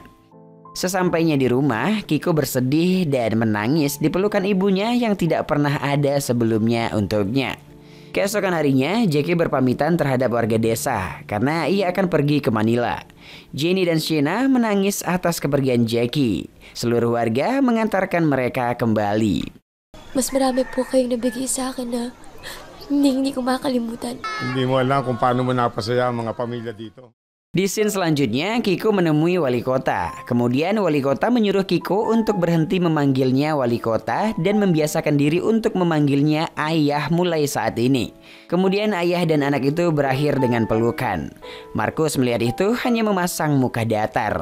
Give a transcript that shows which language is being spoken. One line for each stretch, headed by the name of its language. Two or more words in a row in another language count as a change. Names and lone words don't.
Indonesian: Sesampainya di rumah, Kiko bersedih dan menangis di pelukan ibunya yang tidak pernah ada sebelumnya untuknya. Keesokan harinya, Jackie berpamitan terhadap warga desa karena ia akan pergi ke Manila. Jenny dan Sheena menangis atas kepergian Jackie. Seluruh warga mengantarkan mereka kembali.
Filipino: Mas marami po kayong nabigay sa akin na hindi ko makalimutan. Hindi mo alam kung paano mo napasaya ang mga pamilya dito.
Indonesian: Di scene selanjutnya, Kiko menemui wali kota. Kemudian wali kota menyuruh Kiko untuk berhenti memanggilnya wali kota dan membiasakan diri untuk memanggilnya ayah mulai saat ini. Kemudian ayah dan anak itu berakhir dengan pelukan. Markus melihat itu hanya memasang muka datar.